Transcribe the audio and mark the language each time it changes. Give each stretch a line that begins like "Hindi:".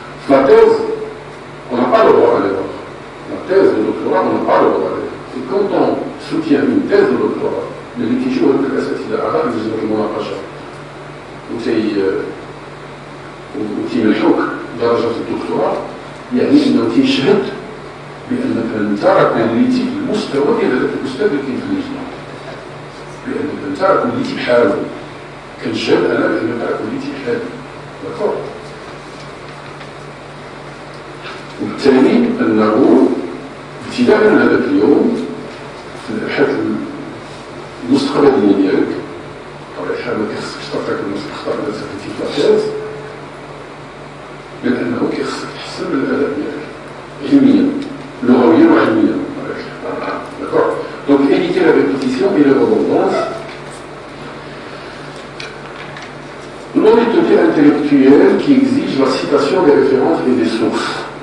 French: لا تيز on n'a pas le droit à l'erreur. La thèse de doctorat, on n'a pas le droit à l'erreur. Et quand on soutient une thèse de doctorat,
Arabic: اللي كيجيو هذوك الاساتذه اعضاء لجنه المناقشه وتيمنحوك درجه الدكتوراه، يعني انه تيشهد بانك انت راك وليتي في المستوى ديال هذاك الاستاذ اللي كاين في اللجنه، بانك انت راك وليتي بحالو. كنشهد انا بانك راك وليتي بحالو. داكور. وبالتالي انه ابتداء من هذاك اليوم في الابحاث المستقبليه ديالك بطبيعه الحال ما كيخصكش تعطيك المستقبل الا سافيتي في لاكاز، لانه كيخصك تحسن من الاداء ديالك علميا لغويا وعلميا.
French: D'accord. Donc éviter la répétition et la redondance. L'honnêteté intellectuelle qui exige la citation des références et des sources.